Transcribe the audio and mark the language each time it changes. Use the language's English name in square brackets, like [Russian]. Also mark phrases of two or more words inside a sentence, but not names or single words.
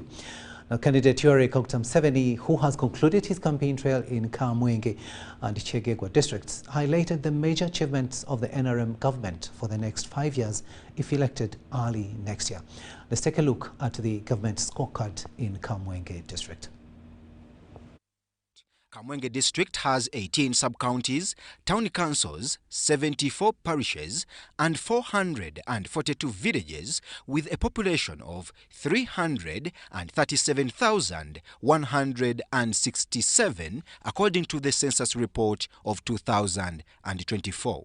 [English] Now, candidate Yoweri Museveni, who has concluded his campaign trail in Kamwenge and Kyegegwa districts, highlighted the major achievements of the NRM government for the next 5 years if elected early next year. Let's take a look at the government scorecard in Kamwenge district. Kamwenge district has 18 sub-counties, town councils, 74 parishes and 442 villages with a population of 337,167 according to the census report of 2024.